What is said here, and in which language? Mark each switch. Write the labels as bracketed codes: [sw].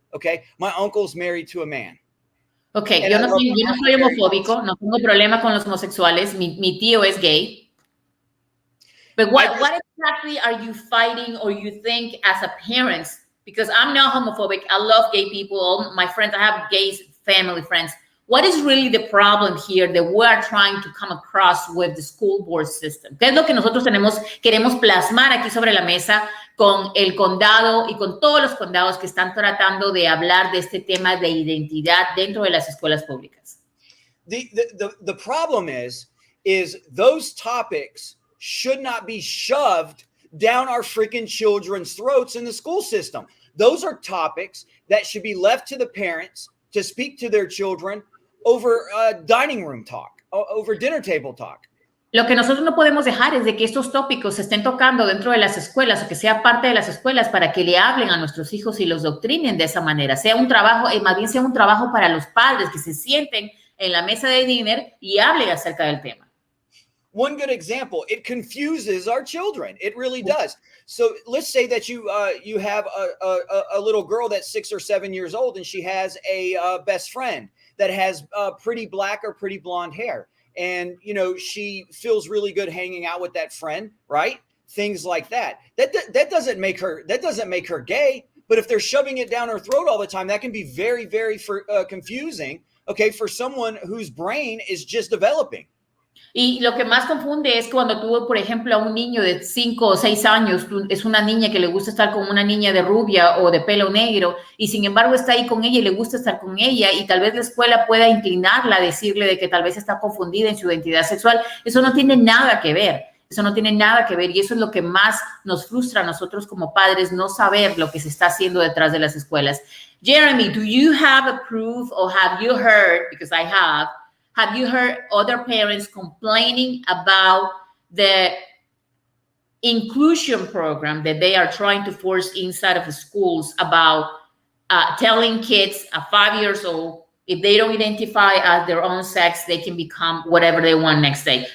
[en] Okay, my uncle's married to a man. [es] Okay, yo no soy homofóbico, no tengo problema con los homosexuales. Mi tío es gay. [en] But what exactly are you fighting or you think as a parent? Because I'm not homophobic. I love gay people. All my friends, I have gay family friends. What is really the problem here that we are trying to come across with the school board system? [es] ¿Qué es lo que nosotros queremos plasmar aquí sobre la mesa con el condado y con todos los condados que están tratando de hablar de este tema de identidad dentro de las escuelas públicas? [en] The problem is those topics should not be shoved down our freaking children's throats in the school system. Those are topics that should be left to the parents to speak to their children over dining room talk, over dinner table talk. [es] Lo que nosotros no podemos dejar es de que estos tópicos se estén tocando dentro de las escuelas o que sea parte de las escuelas para que le hablen a nuestros hijos y los doctrinen de esa manera. Sea un trabajo, más bien sea un trabajo para los padres que se sienten en la mesa de dinner y hablen acerca del tema. [en] One good example, it confuses our children. It really does. So let's say that you have a little girl that's 6 or 7 years old, and she has a best friend that has pretty black or pretty blonde hair. And, she feels really good hanging out with that friend, right? Things like that. That doesn't make her gay. But if they're shoving it down her throat all the time, that can be very, very confusing, okay, for someone whose brain is just developing. [es] Y lo que más confunde es cuando tú, por ejemplo, a un niño de 5 o 6 años, es una niña que le gusta estar con una niña de rubia o de pelo negro, y sin embargo está ahí con ella y le gusta estar con ella, y tal vez la escuela pueda inclinarla a decirle de que tal vez está confundida en su identidad sexual. Eso no tiene nada que ver. Eso no tiene nada que ver, y eso es lo que más nos frustra a nosotros como padres, no saber lo que se está haciendo detrás de las escuelas. [en] Jeremy, do you have a proof, or have you heard, because I have you heard other parents complaining about the inclusion program that they are trying to force inside of the schools about telling kids at 5 years old, if they don't identify as their own sex, they can become whatever they want next day?